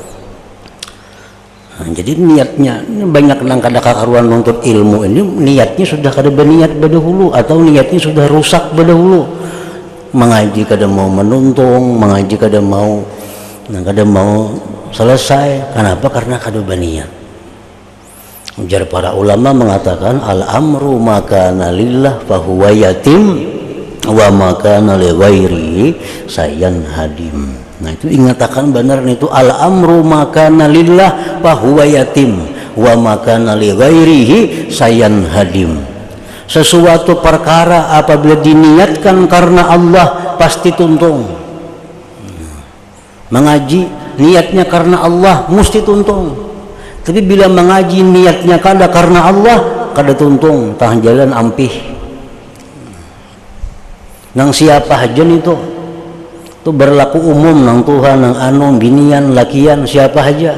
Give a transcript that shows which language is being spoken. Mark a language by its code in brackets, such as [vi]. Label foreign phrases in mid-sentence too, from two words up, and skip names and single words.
[bjn] Nah, jadi niatnya banyak nang kada kakaruan menuntut ilmu ini niatnya sudah kada berniat berdahulu atau niatnya sudah rusak berdahulu. Mengaji kada mau menuntung, mengaji kada mau selesai. Kenapa? Karena kada berniat. Ujar para ulama mengatakan [ar] الأمر ما كان لله فهو يتم وما كان لغيره سينهدم. [bjn] Nah, itu ingatakan benar itu [ar] الأمر ما كان لله فهو يتم وما كان لغيره سينهدم. [bjn] Sesuatu perkara apabila diniatkan karena Allah pasti tuntung. Mengaji niatnya karena Allah mesti tuntung. Tapi bila mengaji niatnya kada karena Allah, kada tuntung, tahan jalan ampih. Nang siapa aja itu berlaku umum nang Tuhan, nang anu, binian, lakian, siapa aja.